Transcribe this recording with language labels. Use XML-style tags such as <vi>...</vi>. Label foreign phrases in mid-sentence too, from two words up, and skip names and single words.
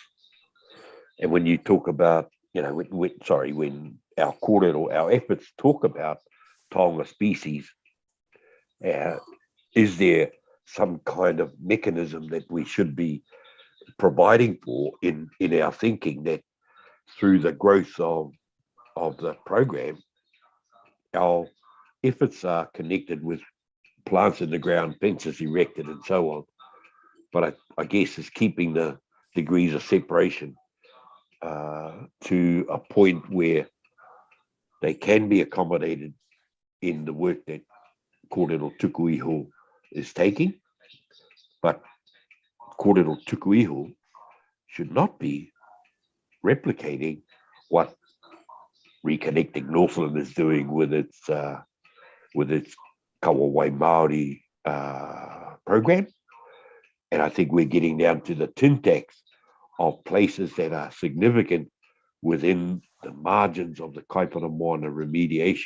<en>And when you talk about, when our kōrero, our efforts talk about taonga species, is there some kind of mechanism that we should be providing for in our thinking, that through the growth of the program, our efforts are connected with plants in the ground, fences erected, and so on. But I guess it's keeping the degrees of separation to a point where they can be accommodated in the work that</en> <mi>kōrero tuku iho</mi> <en>is taking. But</en> <mi>kōrero tuku iho</mi> <en>should not be replicating what Reconnecting Northland is doing with its Kawawai Māori program. And I think we're getting down to the tin tacks of places that are significant within the margins of the Kaipara Moana remediation.</en>